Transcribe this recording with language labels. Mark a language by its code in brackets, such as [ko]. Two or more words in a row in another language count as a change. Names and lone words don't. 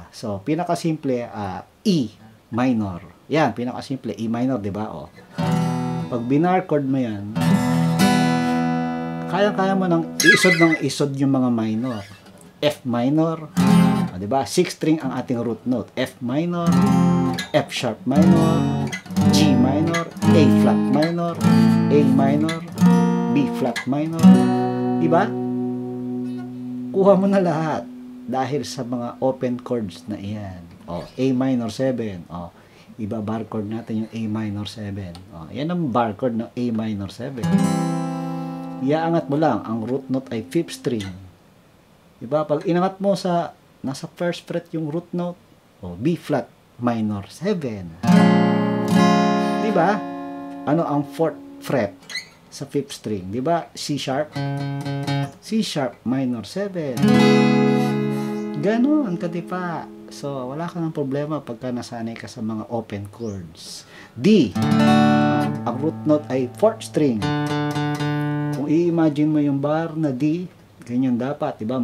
[tl] So, pinakasimple, E minor. Yan, pinakasimple, E minor, di ba? O, pag binar chord mo yan, kaya mo nang isod yung mga minor. F minor, di ba? [en] 6th string [tl] ang ating [en] root note. [tl] F minor, F sharp minor, G minor, A flat minor, A minor, B flat minor. Diba? Kuha mo na lahat dahil sa mga [en] open chords [tl] na iyan. O, A minor 7. O, iba [en] bar chord [tl] natin yung A minor 7. O, yan ang [en] bar chord [tl] ng A minor 7. Iaangat mo lang, ang [en] root note [tl] ay [en] 5th string. [tl] Diba? Pag inangat mo sa, nasa [en] 1st fret [tl] yung [en] root note, [tl] o, B flat minor 7. Diba? Ano ang [en] 4th fret [tl] sa [en] 5th string? [tl] Diba? C sharp? C sharp minor 7. Ganon, kadipa. So, wala ka ng problema pagka nasanay ka sa mga [en] open chords. [tl] D. Ang [en] root note [tl] ay [en] 4th string. [tl] Kung i-imagine mo yung bar na D, ganyan dapat, diba?